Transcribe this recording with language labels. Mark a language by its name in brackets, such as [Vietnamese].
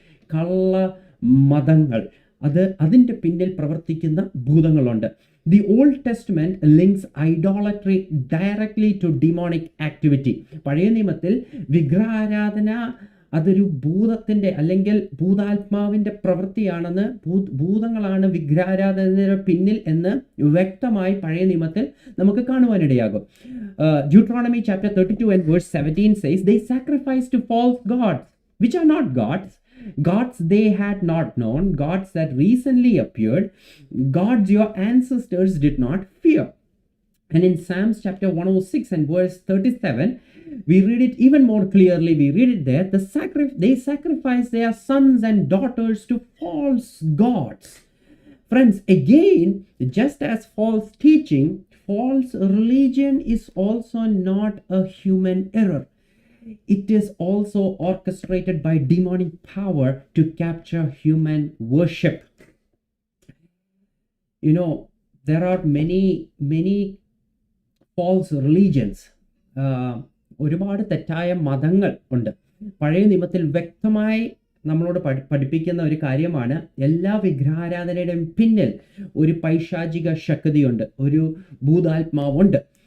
[Malayalam] കള്ള മതങ്ങൾ, അതിൻ്റെ പിന്നിൽ പ്രവർത്തിക്കുന്ന ഭൂതങ്ങളുണ്ട്. [English] The Old Testament links idolatry directly to demonic activity. [Malayalam] പഴയ നിയമത്തിൽ വിഗ്രഹാരാധന അതൊരു ഭൂതത്തിൻ്റെ അല്ലെങ്കിൽ ഭൂതാത്മാവിൻ്റെ പ്രവൃത്തിയാണെന്ന്, ഭൂതങ്ങളാണ് വിഗ്രഹാരാധനയുടെ പിന്നിൽ എന്ന് വ്യക്തമായി പഴയ നിയമത്തിൽ നമുക്ക് കാണുവാനിടയാകും. [English] Deuteronomy chapter 32 and verse 17 says, they sacrifice to false gods which are not gods they had not known, gods that recently appeared, gods your ancestors did not fear. And in Psalms chapter 106 and verse 37, we read it even more clearly. We read it there, they sacrifice their sons and daughters to false gods. Friends, again, just as false teaching, false religion is also not a human error. It is also orchestrated by demonic power to capture human worship. There are many false religions. [Malayalam] ഒരുപാട് തെറ്റായ മതങ്ങൾ ഉണ്ട്. പഴയ നിയമത്തിൽ വ്യക്തമായി നമ്മളോട് പഠിപ്പിക്കുന്ന ഒരു കാര്യമാണ്, എല്ലാ വിഗ്രഹാരാധനയുടെയും പിന്നിൽ ഒരു പൈശാചിക ശക്തിയുണ്ട്, ഒരു ഭൂതാത്മാവുണ്ട്.